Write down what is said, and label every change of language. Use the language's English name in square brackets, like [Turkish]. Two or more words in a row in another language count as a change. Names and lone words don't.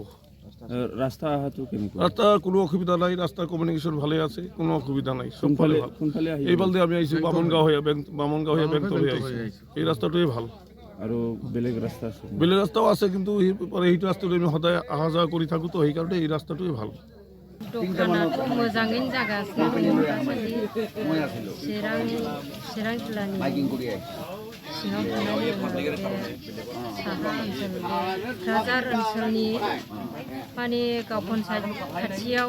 [Assamese] ৰাস্তা অহাটো কেনেকুৱা? ৰাস্তাৰ কোনো অসুবিধা নাই, ৰাস্তাৰ কমিউনিকেশ্যন ভালে আছে, কোনো অসুবিধা নাই। এইফালে আমি আহিছোঁ বামনগাঁও হৈ বেংটল হৈ আহিছোঁ। এই ৰাস্তাটোৱে ভাল। আৰু বেলেগ ৰাস্তা আছে? বেলেগ ৰাস্তাও আছে, কিন্তু সেইটো ৰাস্তাটো আমি সদায় অহা যোৱা কৰি থাকোঁ, তো সেইকাৰণে এই ৰাস্তাটোৱে ভাল। [Bodo] दखानाथ' मोजाङैनो जागासिनो दङ दासान्दि चिरां जिल्लानि सिङाव थानाय बे साहा ओनसोल क'क्राझार ओनसोलनि माने गाव पन्सायत खाथियाव